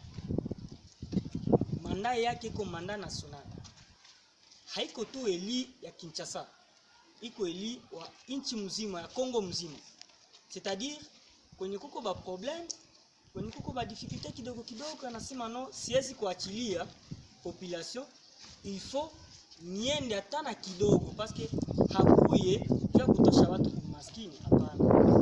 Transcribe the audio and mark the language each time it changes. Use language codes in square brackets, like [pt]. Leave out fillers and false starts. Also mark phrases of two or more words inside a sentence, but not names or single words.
[sw] Manda yake iko [fr] manda national. [sw] Haiko tu eli ya Kinshasa. Iko eli wa inchi mzima ya Kongo mzima. [fr] C'est-à-dire [sw] kwenye kuko ba problème, kwenye kuko ba difficulté kidogo kidogo, anasema no, siwezi kuachilia population, [fr] il faut [sw] niende hata na kidogo [fr] parce que [sw] hakuye ya kutosha watu kumaskini, hapana.